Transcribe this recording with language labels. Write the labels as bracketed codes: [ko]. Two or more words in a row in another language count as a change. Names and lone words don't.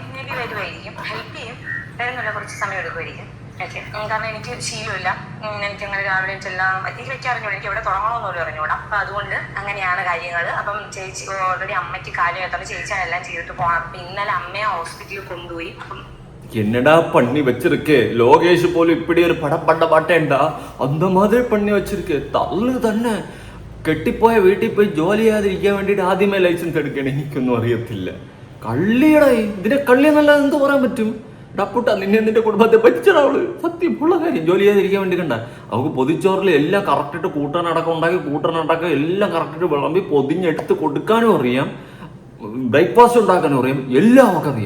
[en] may be [ml] വരുമായിരിക്കും, ഹെൽപ്പ് ചെയ്യും, വരുന്നില്ല, കുറച്ച് സമയം എടുക്കുമായിരിക്കും. ഓക്കെ, കാരണം എനിക്ക് ശീലമില്ല. എനിക്കങ്ങനെ രാവിലെ എല്ലാം എനിക്ക് വെക്കാറിഞ്ഞൂടാ, എനിക്ക് എവിടെ തുടങ്ങണമെന്നോലും അറിഞ്ഞൂടാ. അപ്പം അതുകൊണ്ട് അങ്ങനെയാണ് കാര്യങ്ങൾ. അപ്പം ചേച്ചി ഓൾറെഡി അമ്മയ്ക്ക് കാര്യം എത്താണ്ട് ചേച്ചിയാണ് എല്ലാം ചെയ്തിട്ട് പോകണം. അപ്പം ഇന്നലെ അമ്മയെ ഹോസ്പിറ്റലിൽ കൊണ്ടുപോയി. അപ്പം [ta] என்னடா பண்ணி வச்சிருக்கே லோகேஷ் போல இப்படி ஒரு படம் பண்ண மாட்டேன்டா, அந்த மாதிரி பண்ணி வச்சிருக்கே. [ml] തള്ളു തന്നെ കെട്ടിപ്പോയ വീട്ടിൽ പോയി ജോലി ചെയ്യാതിരിക്കാൻ വേണ്ടിയിട്ട് ആദ്യമേ ലൈസൻസ് എടുക്കണം. എനിക്കൊന്നും അറിയത്തില്ല. കള്ളിയടാ, ഇതിനെ കള്ളി എന്നല്ലാതെ എന്ത് പറയാൻ പറ്റും? ഡപ്പുട്ട നിന്നെ നിന്റെ കുടുംബത്തെ പറ്റിച്ചടാ അവള്. സത്യം ഉള്ള കാര്യം. ജോലി ചെയ്യാതിരിക്കാൻ വേണ്ടി കണ്ട അവൾക്ക് പൊതിച്ചോറിൽ എല്ലാം കറക്റ്റായിട്ട് കൂട്ടാനടക്കം എല്ലാം കറക്റ്റായിട്ട് വിളമ്പി പൊതിഞ്ഞെടുത്ത് കൊടുക്കാനും അറിയാം, ബ്രേക്ക്ഫാസ്റ്റ് ഉണ്ടാക്കാനും അറിയാം, എല്ലാം അവൾക്ക് അറിയാം.